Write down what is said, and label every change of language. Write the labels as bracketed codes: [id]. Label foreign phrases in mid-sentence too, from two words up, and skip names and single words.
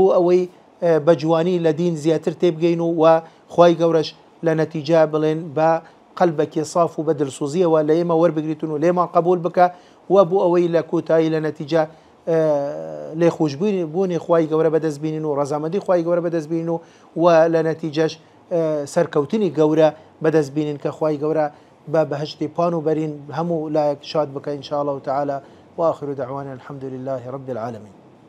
[ckb] ئەوەی بە جوانی لە دین زیاتر تێبگەین و خوای گەورەش لە نەتیجە بڵێن بە قەلبێکی صاف و بە دڵسوزیەوە لە ئێمە وەربگریتون و لێمان قبول بکە و بۆ ئەوەی لە کۆتایی لە نەتیجە لێ خۆشببوونی بوونی خوای گەورە بەدەستبینین و ڕەزامەندی خوای گەورە بەدەستبین و لە نەتیجەش سەرکەوتنی گەورە بەدەستبینین کە خوای گەورە بە بەهشتی پان و بەرین هەموو لایەک شاد بکە [ar] إن شاء الله تعالى وآخر دعوانا الحمد لله رب العالمين.